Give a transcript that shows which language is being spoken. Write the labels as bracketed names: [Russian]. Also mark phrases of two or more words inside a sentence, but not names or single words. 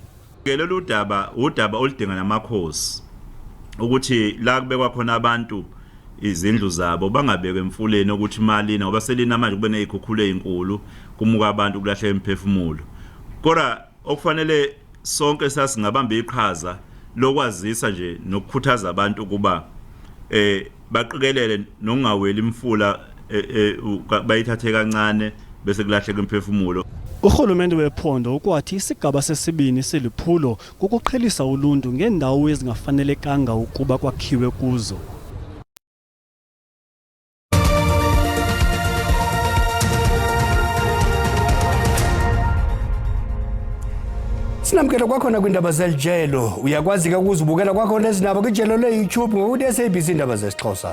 [Zulu] Lolu udaba oludinga namakhosi ukuthi la kubekwa khona abantu izindlu zabo bangabekwe emfuleni ukuthi imali ngoba selina manje kube nezikhukhula ezinkulu kumuka abantu kulahle imphefumulo. Kodwa okufanele sonke sasingabamba iqhaza lokwazisa nje nokukhuthaza abantu kuba baqikelele nongaweli imfula bayithathe kancane bese kulahleka imphefumulo. [Xhosa] Urhulumente wephondo ukwathi isigaba sesibini seliphulo kukuqhelisa uluntu ngeendawo ezingafanelekanga ukuba kwakhiwe kuzo. Sinamkela kwakhona kwindaba zelijelo uyakwazi ukuzibukela kwakhona ezinaba kwijelo le-YouTube ngokuthi SABC indaba zesiXhosa.